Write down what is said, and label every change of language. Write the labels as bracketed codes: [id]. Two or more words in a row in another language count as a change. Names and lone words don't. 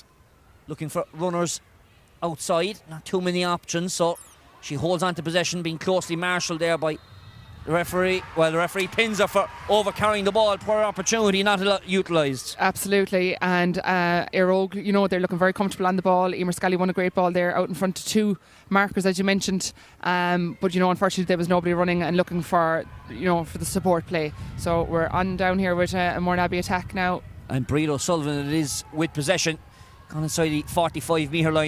[en] Looking for runners outside. Not too many options, so she holds on to possession, being closely marshalled there by the referee. Well, the referee pins her for over-carrying the ball. Poor opportunity not utilised. Absolutely. And Eire Og, they're looking very comfortable on the ball. Emer Scally won a great ball there out in front of 2 markers, as you mentioned. But, unfortunately, there was nobody running and looking for the support play. So we're on down here with a Mourneabbey attack now. And Breed O'Sullivan, it is with possession. Gone inside the 45 metre line.